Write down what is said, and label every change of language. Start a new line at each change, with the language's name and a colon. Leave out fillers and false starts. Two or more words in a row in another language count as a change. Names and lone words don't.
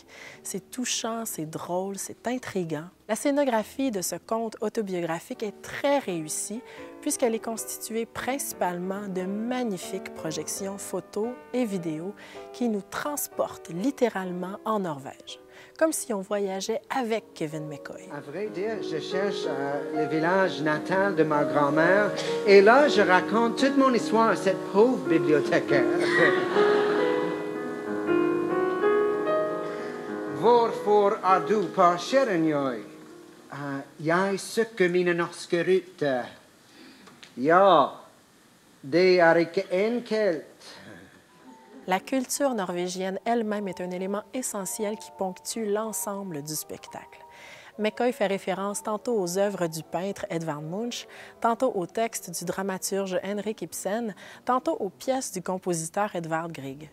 French: C'est touchant, c'est drôle, c'est intriguant. La scénographie de ce conte autobiographique est très réussie puisqu'elle est constituée principalement de magnifiques projections photos et vidéos qui nous transportent littéralement en Norvège, comme si on voyageait avec Kevin McCoy. À vrai dire, je cherche le village natal de ma grand-mère et là, je raconte toute mon histoire à cette pauvre bibliothécaire.
Swedish: Varför är du på Kärrenjöj? Jag söker mina norska rötter. Ja, det är inte enkelt.
French: La culture norvégienne elle-même est un élément essentiel qui ponctue l'ensemble du spectacle. McCoy fait référence tantôt aux œuvres du peintre Edvard Munch, tantôt aux textes du dramaturge Henrik Ibsen, tantôt aux pièces du compositeur Edvard Grieg.